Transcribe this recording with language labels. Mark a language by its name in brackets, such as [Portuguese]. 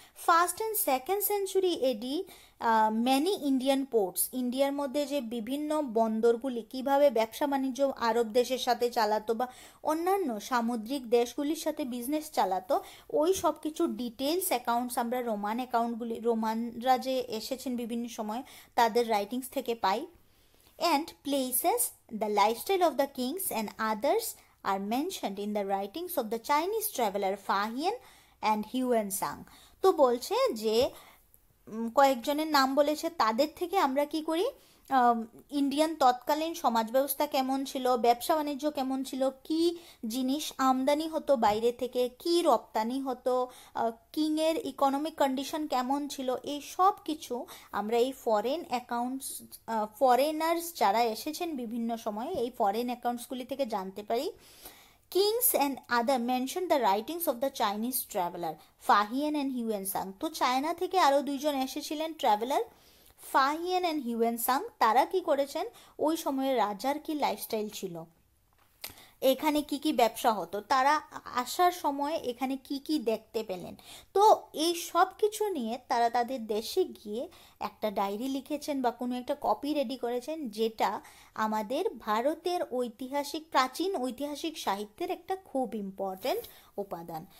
[English] first and second century AD many Indian ports, [Bangla] ইন্ডিয়ার মধ্যে যে বিভিন্ন বন্দরগুলি কিভাবে ব্যবসা বাণিজ্য আরব দেশের সাথে চালাতো বা অন্যান্য সামুদ্রিক দেশগুলির সাথে বিজনেস চালাতো, ওই সব কিছু ডিটেলস অ্যাকাউন্টস আমরা রোমানরা যে এসেছেন বিভিন্ন সময় তাদের রাইটিংস থেকে পাই। [English] And places, the lifestyle of the kings and others are mentioned in the writings of the Chinese traveler Fa Hien and Huan Sang. [Bangla] তো বলছে যে কয়েকজনের নাম বলেছে, তাদের থেকে আমরা কি করি ইন্ডিয়ান তৎকালীন সমাজ ব্যবস্থা কেমন ছিল, ব্যবসা বাণিজ্য কেমন ছিল, কি জিনিস আমদানি হতো বাইরে থেকে, কি রপ্তানি হতো, কিংয়ের ইকোনমিক কন্ডিশন কেমন ছিল, এই সব কিছু আমরা এই ফরেন অ্যাকাউন্টস ফরেনার্স যারা এসেছেন বিভিন্ন সময়ে এই ফরেন অ্যাকাউন্টসগুলি থেকে জানতে পারি। [English] Kings and other mentioned the writings of the Chinese traveler Fa Hien and Huan Sang. [Bangla] তো চায়না থেকে আরও দুইজন এসেছিলেন ট্রাভেলার, ফা হিয়েন অ্যান্ড হিউয়েন সাং। তারা কি করেছেন ওই সময়ে রাজার কি লাইফস্টাইল ছিল, এখানে কি কি ব্যবসা হতো, তারা আসার সময় এখানে কি কি দেখতে পেলেন, তো এই সব কিছু নিয়ে তারা তাদের দেশে গিয়ে একটা ডায়েরি লিখেছেন বা কোনো একটা কপি রেডি করেছেন, যেটা আমাদের ভারতের প্রাচীন ঐতিহাসিক সাহিত্যের একটা খুব ইম্পর্ট্যান্ট উপাদান।